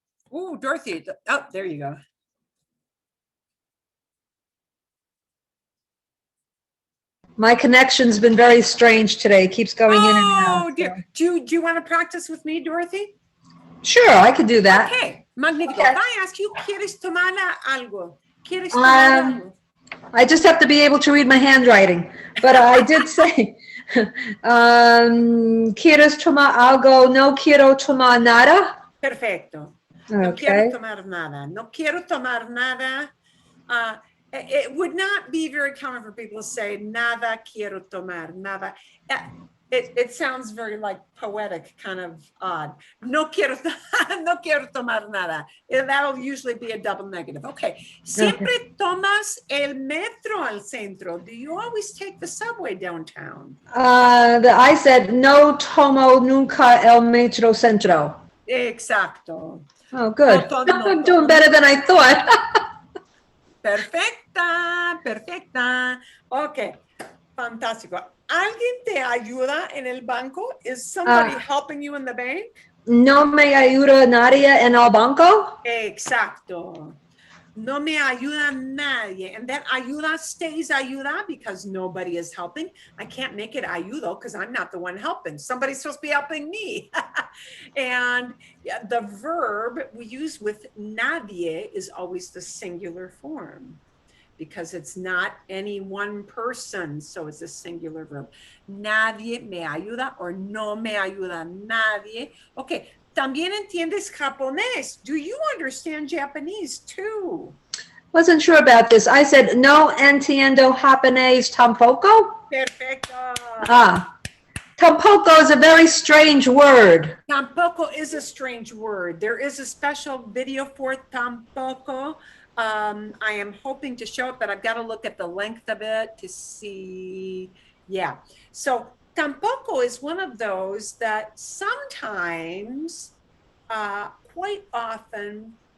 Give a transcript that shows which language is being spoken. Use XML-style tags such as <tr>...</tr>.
<en>Oh, Dorothy. Oh, there you go. My connection's been very strange today. It keeps going in and out. Oh, dear. Do you want to practice with me, Dorothy? Sure, I could do that. Okay, magnifico. If I ask you,</en> <es>¿quieres tomar algo? ¿Quieres tomar algo?</es> <en>I just have to be able to read my handwriting. But I did say,</en> <es>¿quieres tomar algo? No quiero tomar nada. Perfecto. No quiero tomar nada. No quiero tomar nada.</es> <en>It would not be very common for people to say</en> <es>nada quiero tomar, nada.</es> <en>It sounds very like poetic, kind of odd.</en> <es>No quiero tomar nada.</es> <en>That'll usually be a double negative. Okay.</en> <es>Siempre tomas el metro al centro.</es> <en>Do you always take the subway downtown? I said,</en> <es>no tomo nunca el metro centro. Exacto.</es> <en>Oh, good. I'm doing better than I thought.</en> <es>Perfecta. Okay, fantástico. ¿Alguien te ayuda en el banco?</es> <en>Is somebody helping you in the bank?</en> <es>No me ayuda nadie en el banco. Exacto. No me ayuda nadie.</es> <en>And that ayuda stays ayuda because nobody is helping. I can't make it ayudo because I'm not the one helping. Somebody's supposed to be helping me. And the verb we use with nadie is always the singular form because it's not any one person. So it's a singular verb.</en> <es>Nadie me ayuda or no me ayuda nadie. Okay. También entiendes japonés.</es> <en>Do you understand Japanese too? Wasn't sure about this. I said,</en> <es>no entiendo japonés tampoco. Perfecto.</es> <en>Tampoco is a very strange word. Tampoco is a strange word. There is a special video for tampoco. I am hoping to show it, but I've got to look at the length of it to see. Yeah. So tampoco is one of those that sometimes, quite often,</en>